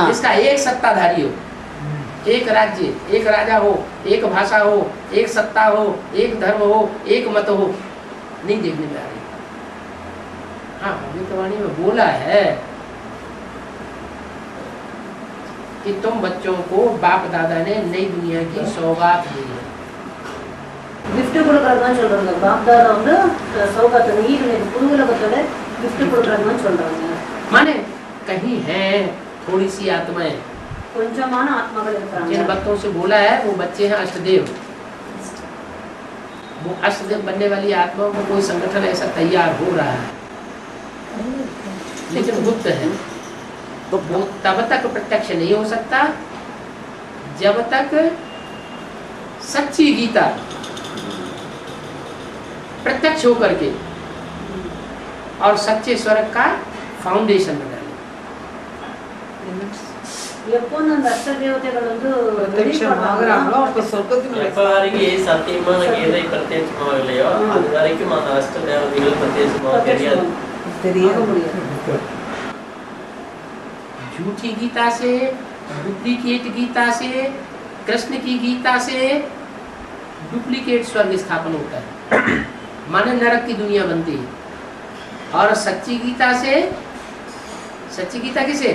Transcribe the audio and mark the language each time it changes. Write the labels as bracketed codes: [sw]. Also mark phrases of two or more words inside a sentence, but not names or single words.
[hi] जिसका एक सत्ताधारी हो, एक राज्य, एक राजा हो, एक भाषा हो, एक सत्ता हो, एक धर्म हो, एक मत हो, नहीं देखने में आ रही। हाँ, भविष्यवाणी में बोला है कि तुम बच्चों को बाप दादा ने नई दुनिया की सौगात दी है। [ta] gift கொடுக்கறதுன்னு சொல்றாங்க. பாப்தாதா வந்து சௌகாத்து ஈடு புது உலகத்தோட gift கொடுக்கறதுன்னு சொல்றாங்க. [hi] माने कहीं है थोड़ी सी आत्माएं, [ta] கொஞ்சமான ஆத்மாக்கள் இருக்காங்க. [hi] जिन भक्तों से बोला है वो बच्चे हैं अष्टदेव। वो अष्टदेव बनने वाली आत्माओं को कोई संगठन ऐसा तैयार हो रहा है, लेकिन गुप्त है। तो वो तब तक प्रत्यक्ष नहीं हो सकता जब तक सच्ची गीता प्रत्यक्ष होकर के और सच्चे स्वर्ग का फाउंडेशन बना ले। [ta] எப்போ அந்த அஷ்டதேவதைகள் வந்து பிரத்யட்சமாகறாங்களோ அப்ப சொர்க்கத்தினுடைய எப்ப வரைக்கும் சத்தியமான கீதை பிரத்யட்சமாக இல்லையோ அது வரைக்கும் அந்த அஷ்ட தேவதைகள் பிரத்யட்சமாக தெரியாது. தெரியாது. [hi] झूठी गीता से, डुप्लीकेट गीता से, कृष्ण की गीता से डुप्लीकेट स्वर्ग स्थापन होता है, माने नरक की दुनिया बनती है। और सच्ची गीता से, सच्ची गीता किसे?